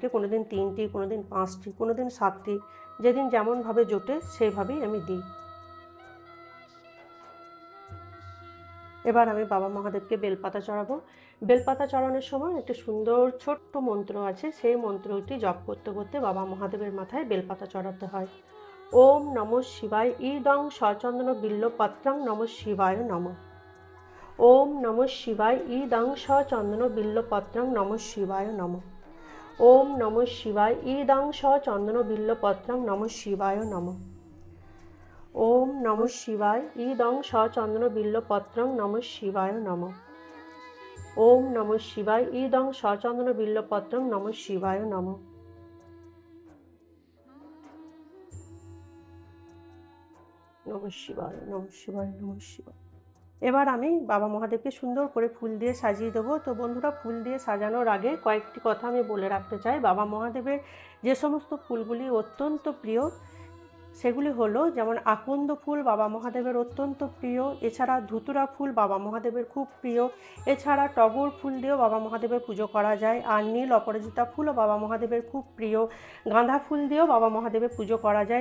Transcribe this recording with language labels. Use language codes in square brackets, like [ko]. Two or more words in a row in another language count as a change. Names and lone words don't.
[bn] কোনো দিন 3টি, কোনো দিন 5টি, কোনো দিন 7টি, যেদিন যেমনভাবে জোটে সেইভাবেই আমি দিই। এবার আমি বাবা মহাদেবকে বেলপাতা চড়াবো। বেলপাতা চড়ানোর সময় একটা সুন্দর ছোট্ট মন্ত্র আছে, সেই মন্ত্রটি জপ করতে করতে বাবা মহাদেবের মাথায় বেলপাতা চড়াতে হয়। [sa] ওম নমঃ শিবায় ইদং সচন্দন বিল্লপত্রং নমঃ শিবায় নমঃ। ওম নমঃ শিবায় ইদং সচন্দন বিল্লপত্রং নমঃ শিবায় নমঃ। ওম নমঃ শিবায় ইদং সচন্দন বিল্লপত্রং নমঃ শিবায় নমঃ। ওম নমঃ শিবায় ইদং সচন্দন বিল্লপত্রং নমঃ শিবায় নমঃ। ওম নমঃ শিবায় ইদং সচন্দন বিল্লপত্রং নমঃ শিবায় নমঃ। নমঃ শিবায়, নমঃ শিবায়, নমঃ শিবায়। [bn] এবার আমি বাবা মহাদেবকে সুন্দর করে ফুল দিয়ে সাজিয়ে দেবো। তো বন্ধুরা, ফুল দিয়ে সাজানোর আগে কয়েকটি কথা আমি বলে রাখতে চাই। বাবা মহাদেবের যে সমস্ত ফুলগুলি অত্যন্ত প্রিয়, সেগুলি হলো যেমন আকন্দ ফুল বাবা মহাদেবের অত্যন্ত প্রিয়, এছাড়া ধুতুরা ফুল বাবা মহাদেবের খুব প্রিয়, এছাড়া টগর ফুল দিয়েও বাবা মহাদেবের পুজো করা যায়, আর নীল অপরাজিতা ফুলও বাবা মহাদেবের খুব প্রিয়, গাঁদা ফুল দিয়েও বাবা মহাদেবের পুজো করা যায়।